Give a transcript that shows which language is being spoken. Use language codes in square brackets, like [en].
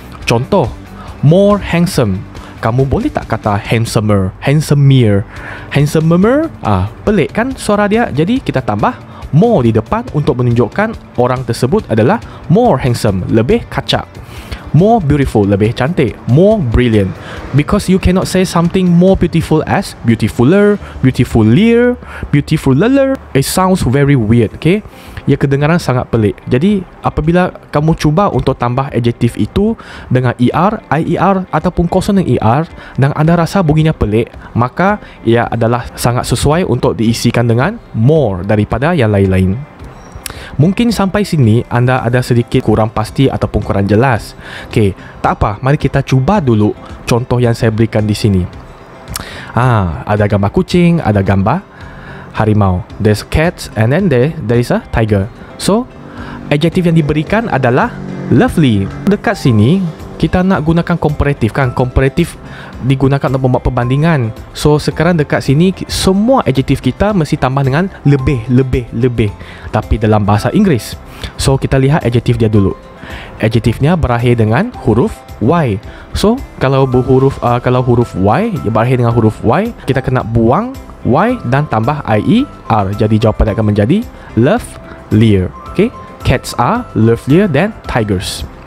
[ms] Contoh, [en] more handsome. [ms] Kamu boleh tak kata handsomer, handsomer, handsomer? Pelik kan suara dia? Jadi kita tambah more di depan untuk menunjukkan orang tersebut adalah [en] more handsome, [ms] lebih kacak. [en] More beautiful, [ms] lebih cantik. [en] More brilliant. Because you cannot say something more beautiful as beautifuler, beautifulier, beautifuler. It sounds very weird, okay? [ms] Ia kedengaran sangat pelik. Jadi apabila kamu cuba untuk tambah adjektif itu dengan ER, IER ataupun konsonan ER dan anda rasa bunyinya pelik, maka ia adalah sangat sesuai untuk diisikan dengan more daripada yang lain-lain. Mungkin sampai sini anda ada sedikit kurang pasti ataupun kurang jelas. Okey, tak apa, mari kita cuba dulu contoh yang saya berikan di sini. Ada gambar kucing, ada gambar harimau. [en] There's cats and then there is a tiger. [ms] So, adjektif yang diberikan adalah lovely. Dekat sini kita nak gunakan komparatif kan? Komparatif digunakan untuk membuat perbandingan. So sekarang dekat sini semua adjektif kita mesti tambah dengan lebih. Tapi dalam bahasa Inggeris. So kita lihat adjektif dia dulu. Adjektifnya berakhir dengan huruf Y. So kalau huruf Y berakhir dengan huruf Y, kita kena buang Y dan tambah IER. Jadi jawapan akan menjadi lovelier. Okay? [en] Cats are lovelier than tigers.